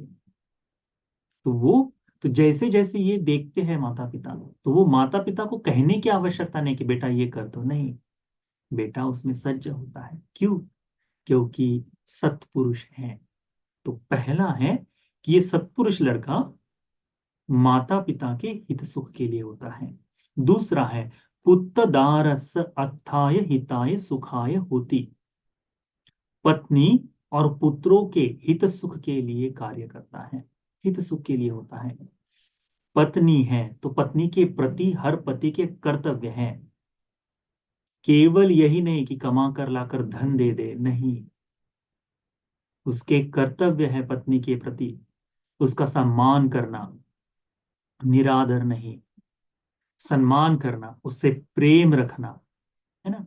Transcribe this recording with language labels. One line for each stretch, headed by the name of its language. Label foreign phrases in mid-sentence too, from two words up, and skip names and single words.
Hindi: तो वो, तो जैसे जैसे ये देखते हैं माता पिता, तो वो माता पिता को कहने की आवश्यकता नहीं कि बेटा ये कर दो, नहीं, बेटा उसमें सज्ज होता है। क्यों? क्योंकि सत्पुरुष है। तो पहला है कि ये सत्पुरुष लड़का माता पिता के हित सुख के लिए होता है। दूसरा है
Pali: पुत्तदारस अत्थाय हिताय सुखाय होती,
Hindi: पत्नी और पुत्रों के हित सुख के लिए कार्य करता है, हित सुख के लिए होता है। पत्नी है तो पत्नी के प्रति हर पति के कर्तव्य हैं। केवल यही नहीं कि कमा कर लाकर धन दे दे, नहीं, उसके कर्तव्य है पत्नी के प्रति उसका सम्मान करना, निरादर नहीं, सम्मान करना, उससे प्रेम रखना, है ना।